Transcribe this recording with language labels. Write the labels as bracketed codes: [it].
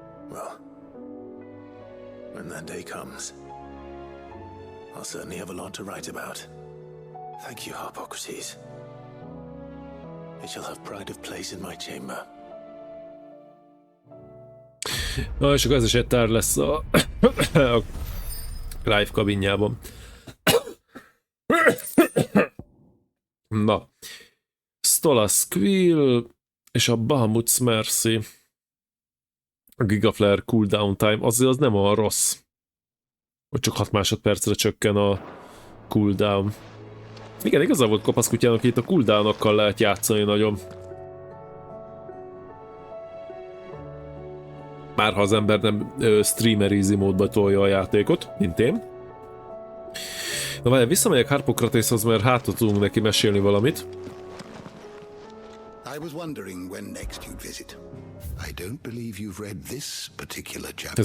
[en] Well, when that day comes, I'll certainly have a lot to write about. Thank you, Harpocrates. It shall have pride of place in my chamber. [hu] Na, és akkor ez is egy tár lesz a Clive kabinjában. Na. Stolas Quill és a Bahamut's Mercy. A Gigaflare cooldown time, azért az nem olyan rossz. Hogy csak 6 másodpercre csökken a cooldown. Igen, igaza volt kopaszkutyának, itt a cooldownokkal lehet játszani nagyon. Bárha az ember nem streamer easy módba tolja a játékot, mint én. Na várjál, visszamegyek Harpocrateshoz, mert hátra tudunk neki mesélni valamit. [en] I was wondering when next you'd visit. I don't believe you've read this particular chapter.